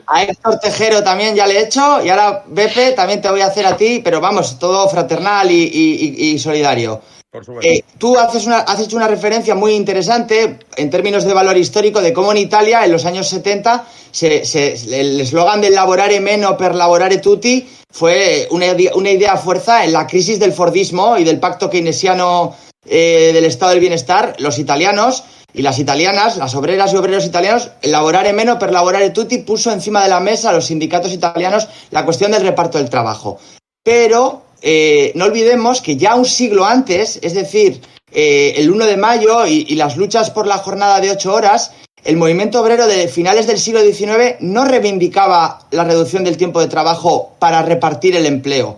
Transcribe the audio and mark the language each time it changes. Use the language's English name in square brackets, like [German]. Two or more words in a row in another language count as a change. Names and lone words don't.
[Spanish] A Héctor Tejero también ya le he hecho y ahora, Bepe, también te voy a hacer a ti, pero vamos, todo fraternal y solidario. Tú has hecho una referencia muy interesante en términos de valor histórico de cómo en Italia en los años 70 el eslogan del [Italian] lavorare meno per lavorare tutti [Spanish] fue una idea fuerza en la crisis del Fordismo y del pacto keynesiano del estado del bienestar. Los italianos y las italianas, las obreras y obreros italianos, el [Italian] lavorare meno per lavorare tutti [Spanish] puso encima de la mesa a los sindicatos italianos la cuestión del reparto del trabajo. Pero no olvidemos que ya un siglo antes, es decir, el 1 de mayo y las luchas por la jornada de 8 horas, el movimiento obrero de finales del siglo XIX no reivindicaba la reducción del tiempo de trabajo para repartir el empleo.